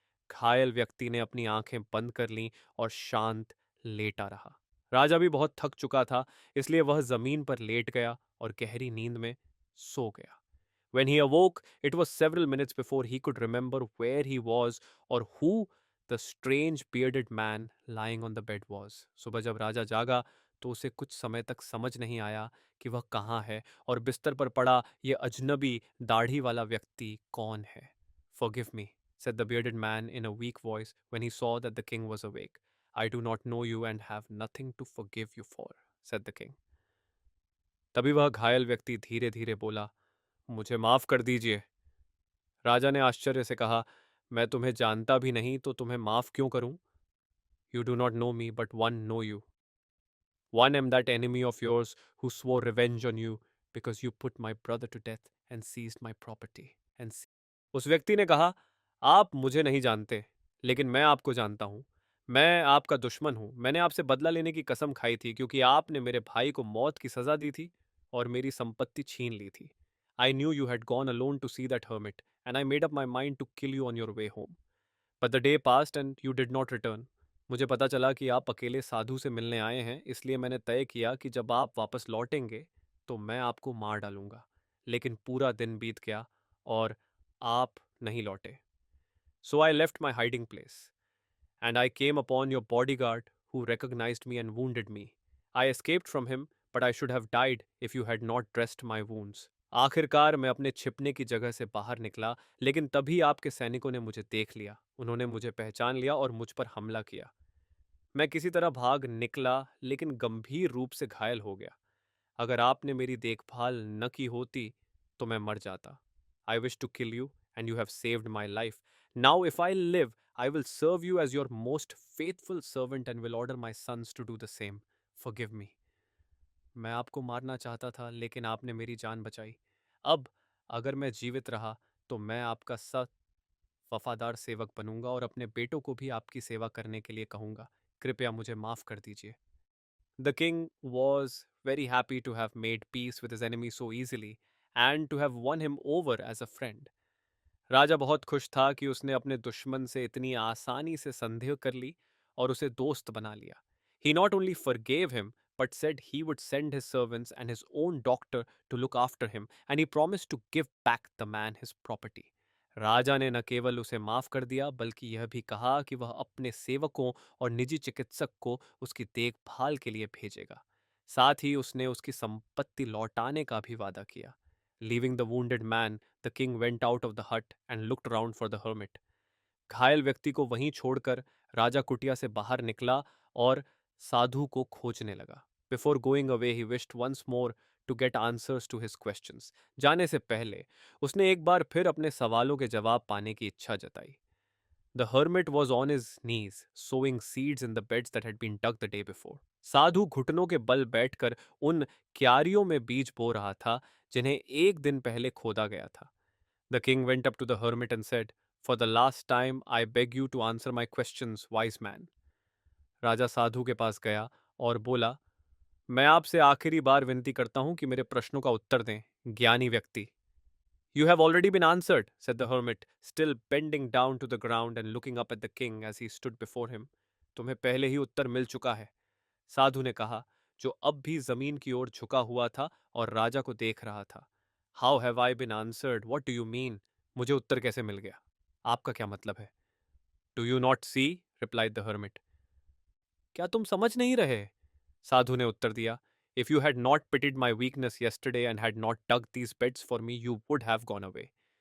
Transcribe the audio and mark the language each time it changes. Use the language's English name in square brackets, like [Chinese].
[Hindi] घायल व्यक्ति ने अपनी आंखें बंद कर लीं और शांत लेटा रहा। राजा भी बहुत थक चुका था, इसलिए वह जमीन पर लेट गया और गहरी नींद में सो गया। [English] When he awoke, it was several minutes before he could remember where he was or who the strange bearded man lying on the bed was. [Hindi] सुबह जब राजा जागा तो उसे कुछ समय तक समझ नहीं आया कि वह कहाँ है और बिस्तर पर पड़ा ये अजनबी दाढ़ी वाला व्यक्ति कौन है। [English] Forgive me, said the bearded man in a weak voice when he saw that the king was awake. I do not know you and have nothing to forgive you for, said the king. [Hindi] तभी वह घायल व्यक्ति धीरे धीरे बोला, मुझे माफ कर दीजिए। राजा ने आश्चर्य से कहा, मैं तुम्हें जानता भी नहीं तो तुम्हें माफ क्यों करूं? [English] You do not know me, but one know you. One am that enemy of yours who swore revenge on you because you put my brother to death and seized my property. [Hindi] उस व्यक्ति ने कहा, आप मुझे नहीं जानते, लेकिन मैं आपको जानता हूं। मैं आपका दुश्मन हूं। मैंने आपसे बदला लेने की कसम खाई थी क्योंकि आपने मेरे भाई को मौत की सजा दी थी और मेरी संपत्ति छीन ली थी। [English] I knew you had gone alone to see that hermit, and I made up my mind to kill you on your way home. But the day passed and you did not return. [Hindi] मुझे पता चला कि आप अकेले साधु से मिलने आए हैं, इसलिए मैंने तय किया कि जब आप वापस लौटेंगे तो मैं आपको मार डालूंगा। लेकिन पूरा दिन बीत गया और आप नहीं लौटे। [English] So I left my hiding place, and I came upon your bodyguard who recognized me and wounded me. I escaped from him, but I should have died if you had not dressed my wounds. [Hindi] आखिरकार मैं अपने छिपने की जगह से बाहर निकला, लेकिन तभी आपके सैनिकों ने मुझे देख लिया। उन्होंने मुझे पहचान लिया और मुझ पर हमला किया। मैं किसी तरह भाग निकला, लेकिन गंभीर रूप से घायल हो गया। अगर आपने मेरी देखभाल न की होती तो मैं मर जाता। [English] I wish to kill you and you have saved my life. Now if I live I will serve you as your most faithful servant and will order my sons to do the same. Forgive me. [Hindi] मैं आपको मारना चाहता था, लेकिन आपने मेरी जान बचाई। अब अगर मैं जीवित रहा तो मैं आपका सत वफादार सेवक बनूंगा और अपने बेटों को भी आपकी सेवा करने के लिए कहूंगा। कृपया मुझे माफ कर दीजिए। [English] The king was very happy to have made peace with his enemy so easily and to have won him over as a friend. [Hindi] राजा बहुत खुश था कि उसने अपने दुश्मन से इतनी आसानी से संधि कर ली और उसे दोस्त बना लिया। [English] He not only forgave him, but said he would send his servants and his own doctor to look after him, and he promised to give back the man his property. [Hindi] राजा ने न केवल उसे माफ कर दिया, बल्कि यह भी कहा कि वह अपने सेवकों और निजी चिकित्सक को उसकी देखभाल के लिए भेजेगा। साथ ही उसने उसकी संपत्ति लौटाने का भी वादा किया। [English] Leaving the wounded man, the king went out of the hut and looked around for the hermit. [Hindi] घायल व्यक्ति को वहीं छोड़कर राजा कुटिया से बाहर निकला और साधु को खोजने लगा। [English] Before going away, he wished once more to get answers to his questions. [Hindi] जाने से पहले उसने एक बार फिर अपने सवालों के जवाब पाने की इच्छा जताई। [English] The hermit was on his knees, sowing seeds in the beds that had been dug the day before. [Hindi] साधु घुटनों के बल बैठकर उन क्यारियों में बीज बो रहा था जिन्हें एक दिन पहले खोदा गया था। [English] The king went up to the hermit and said, "For the last time, I beg you to answer my questions, wise man." [Hindi] राजा साधु के पास गया और बोला, मैं आपसे आखिरी बार विनती करता हूं कि मेरे प्रश्नों का उत्तर दें, ज्ञानी व्यक्ति। [English] You have already been answered, said the hermit, still bending down to the ground and looking up at the king as he stood before him. [Hindi] तुम्हें पहले ही उत्तर मिल चुका है, साधु ने कहा, जो अब भी जमीन की ओर झुका हुआ था और राजा को देख रहा था। [English] How have I been answered? What do you mean? [Hindi] मुझे उत्तर कैसे मिल गया? आपका क्या मतलब है? [English] Do you not see? replied the hermit. [Hindi] क्या तुम समझ नहीं रहे? साधु ने उत्तर दिया, [English] If you had not pitied my weakness yesterday and had not dug these beds for me, you would have gone away.